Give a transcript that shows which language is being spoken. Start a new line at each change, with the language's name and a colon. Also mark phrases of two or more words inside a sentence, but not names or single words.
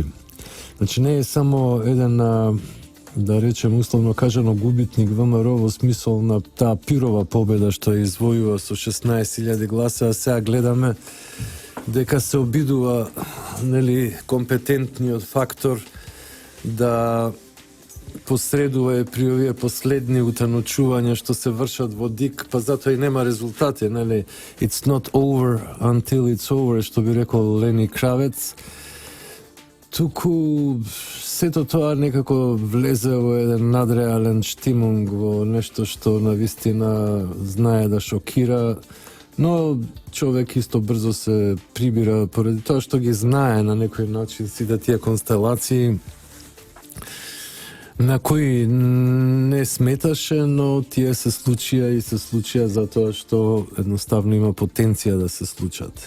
Macedonian: Значи не е само еден, да речем условно кажано, губитник ВМРО во смисол на таа пирова победа што ја извојува со 16.000 гласа, а сега гледаме дека се обидува, нели, компетентниот фактор да посредува при овие последни утаночувања што се вршат во ДИК, па затоа и нема резултати, нели?
English: It's not over until it's over,
Macedonian: што би рекол Лени Кравец. Туку сето тоа некако влезе во еден надреален штимунг, во нешто што навистина знае да шокира, но човек исто брзо се прибира поради тоа што ги знае на некој начин сите тие констелации на кои не сметаше, но тие се случија затоа што едноставно има потенција да се случат.